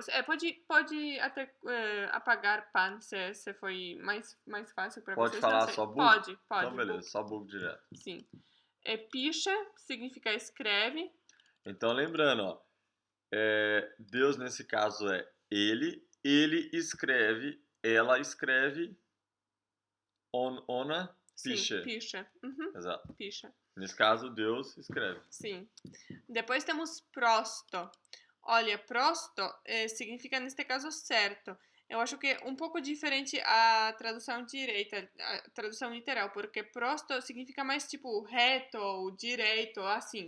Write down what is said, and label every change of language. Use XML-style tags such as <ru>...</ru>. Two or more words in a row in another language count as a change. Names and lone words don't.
<pt>Pode até apagar pan se foi mais fácil para vocês. Pode falar só Bóg? Pode. Então beleza, Bóg. só Bóg direto. Sim. Pisze significa escreve. Então lembrando, ó, Deus nesse caso é ele escreve, ela escreve,</pt> <pl>ona pisze.</pl> <pt>Sim, pisze. Exato. Pisze. Nesse caso, Deus escreve. Sim. Depois temos prosto. Olha, prosto significa, neste caso, certo. Eu acho que é um pouco diferente a tradução direita, a tradução literal, porque prosto significa mais tipo reto ou direito, assim.</pt>